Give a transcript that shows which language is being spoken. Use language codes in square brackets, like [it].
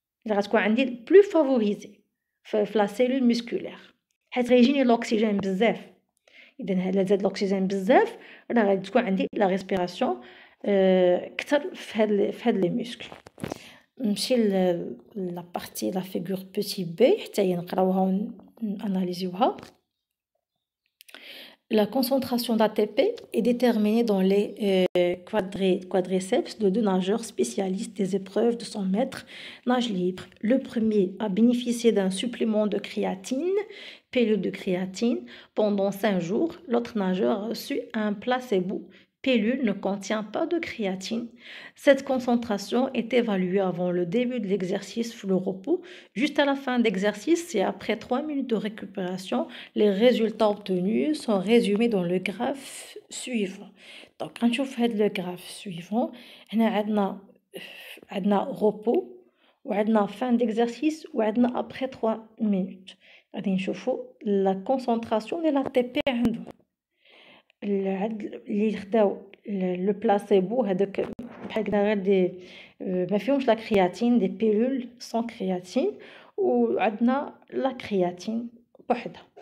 [fr] Il va être plus favorisé dans la cellule musculaire. [ar] حيت غيجيني l'oxygène بزاف. إذا هذا زاد l'oxygène بزاف راه غادي تكون عندي la respiration كثر في هاد لي muscles. نمشي [fr] لا بارتي لا فيغور بوتي بي [ar] حتى هي نقراوها وناناليزيوها. [fr] La concentration d'ATP est déterminée dans les quadriceps de deux nageurs spécialistes des épreuves de 100 mètres nage libre. Le premier a bénéficié d'un supplément de créatine, pilule de créatine, pendant 5 jours. L'autre nageur a reçu un placebo. Pilule ne contient pas de créatine. Cette concentration est évaluée avant le début de l'exercice le repos. Juste à la fin de l'exercice et après 3 minutes de récupération, les résultats obtenus sont résumés dans le graphe suivant. Donc, quand on fait le graphe suivant, on a repos, ou on fin d'exercice, ou on après 3 minutes. On a la concentration de l'ATP. [ar] اللي خداو لو بلاسيبو هذاك بحال قلنا غير دي ما فيهمش لا كرياتين [fr] دي بيلول سون كرياتين [ar] وعندنا لا كرياتين بوحدها.